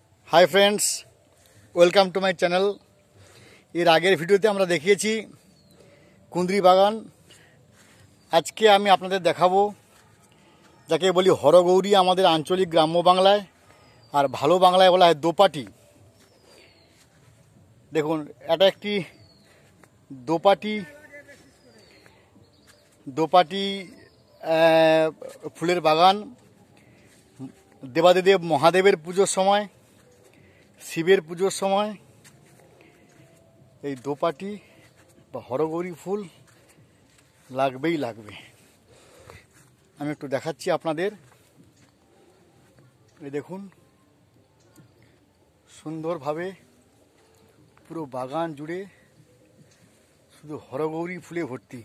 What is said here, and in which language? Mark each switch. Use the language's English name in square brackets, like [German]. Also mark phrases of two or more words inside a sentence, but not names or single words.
[English] Hi friends, welcome to my channel. [Bangla] এর আগে ভিডিওতে আমরা দেখিয়েছি কুন্দ্রী বাগান। আজ কে আমি আপনাদের দেখাবো যাকে বলি হরগৌরী আমাদের আঞ্চলিক গ্রাম্য বাংলায় আর ভালো বাংলায় বলা হয় দোপাটি। দেখুন এটা একটি দোপাটি দোপাটি ফুলের বাগান। দেবাদিদেব মহাদেবের পুজোর সময়, শিবের পুজোর সময় এই দোপাটি বা হরগৌরী ফুল লাগবেই লাগবে। আমি একটু দেখাচ্ছি আপনাদের। এই দেখুন সুন্দরভাবে পুরো বাগান জুড়ে শুধু হরগৌরী ফুলে ভর্তি।